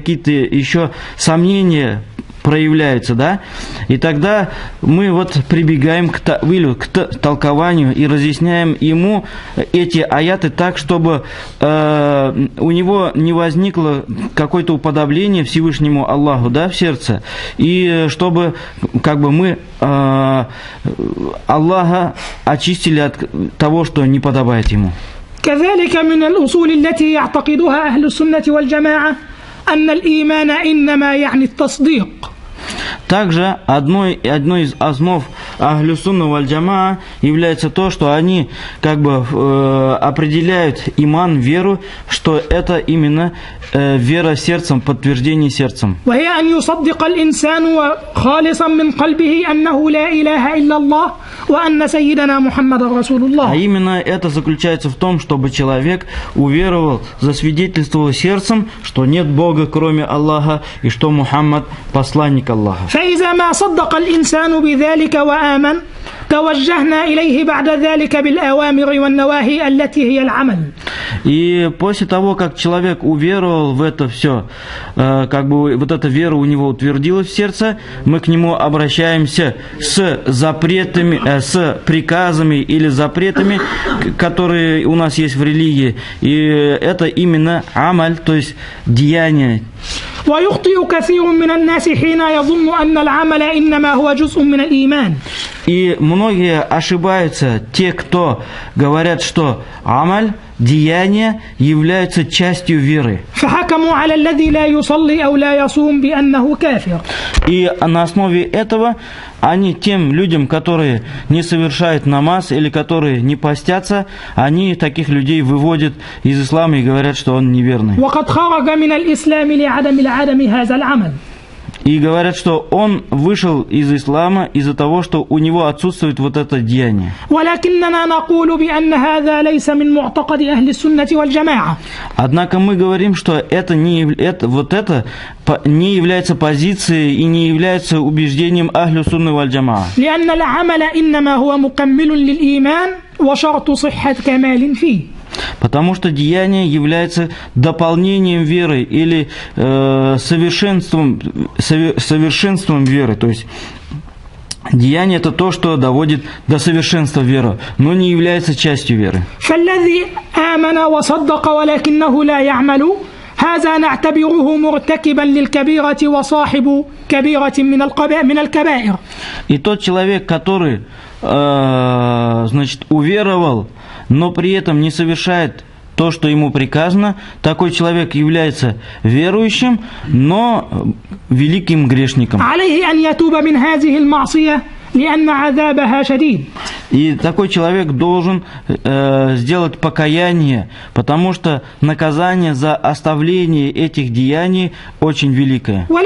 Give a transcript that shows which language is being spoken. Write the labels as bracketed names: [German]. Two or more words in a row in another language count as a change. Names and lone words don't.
[Russian] в сердце какие-то еще сомнения проявляются, да, и тогда мы вот прибегаем к тавилю, к толкованию и разъясняем ему эти аяты так, чтобы у него не возникло какое-то уподобление Всевышнему Аллаху, да, в сердце, и чтобы как бы мы Аллаха очистили от того, что не подобает ему. [Arabic] كذلك من الأصول التي يعتقدها أهل السنة والجماعة أن الإيمان إنما يعني التصديق. [Russian] Также одной из основ [Arabic] أهل السنة والجماعة [Russian] является то, что они как бы определяют иман, веру, что это именно вера сердцем, подтверждение сердцем. [Arabic] وهي أن يصدق الإنسان خالصا من قلبه أنه لا إله إلا الله وأن سيدنا محمد رسول الله. [Russian] А именно это заключается в том, чтобы человек уверовал, засвидетельствовал сердцем, что нет Бога кроме Аллаха и что Мухаммад посланник Аллаха. [Arabic] فإذا ما صدق الإنسان بذلك وآمن توجهنا إليه بعد ذلك بالأوامر والنواهي التي هي العمل. [Russian] И после того, как человек уверовал в это все, как бы вот эта вера у него утвердилась в сердце, мы к нему обращаемся с запретами, с приказами или запретами, которые у нас есть в религии. И это именно амаль, то есть деяние. [Arabic] ويخطئ كثير من الناس حين يظن أن العمل إنما هو جزء من الإيمان. [Russian] И многие ошибаются, те, кто говорят, что амаль, деяния являются частью веры. [Arabic] فحكموا على الذي لا يصلي أو لا يصوم بأنه كافر. [Russian] И на основе этого они тем людям, которые не совершают намаз или которые не постятся, они таких людей выводят из ислама и говорят, что он неверный. [Arabic] وقد خرج من الإسلام لعدم العدم هذا العمل. [Russian] И говорят, что он вышел из ислама из-за того, что у него отсутствует вот это деяние. [Arabic] ولكننا نقول بأن هذا ليس من معتقد أهل السنة والجماعة. [Russian] Однако мы говорим, что это не является позицией и не является убеждением [Arabic] أهل السنة والجماعة. لأن العمل إنما هو مكمل للإيمان وشرط صحة كمال فيه. [Russian] Потому что деяние является дополнением веры или совершенством веры. То есть деяние это то, что доводит до совершенства веры, но не является частью веры. [Arabic] فالذي آمن وصدق ولكنه لا يعمل هذا نعتبره مرتكبا للكبيرة وصاحب كبيرة من الكبائر. [Russian] И тот человек, который уверовал, но при этом не совершает то, что ему приказано, такой человек является верующим, но великим грешником. И такой человек должен сделать покаяние, потому что наказание за оставление этих деяний очень великое.